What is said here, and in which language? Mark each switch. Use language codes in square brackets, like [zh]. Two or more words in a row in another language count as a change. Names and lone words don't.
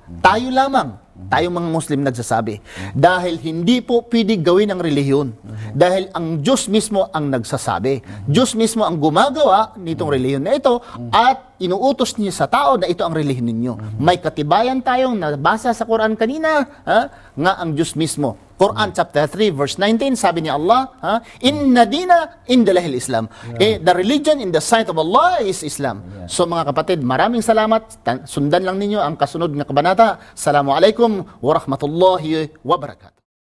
[tl] Tayo lamang, tayong mga Muslim nagsasabi, dahil hindi po pwede gawin ang relihiyon, dahil ang Diyos mismo ang nagsasabi. Diyos mismo ang gumagawa nitong relihiyon na ito at inuutos niya sa tao na ito ang relihiyon ninyo. May katibayan tayong nabasa sa Quran kanina, nga ang Diyos mismo. Quran [en] chapter 3 verse 19, [tl] sabi ni Allah, [ar] إن الدين عند الله الإسلام. [en] The religion in the sight of Allah is Islam. [tl] So mga kapatid, maraming salamat. Sundan lang ninyo ang kasunod na kabanata. [ar] السلام عليكم ورحمة الله وبركاته.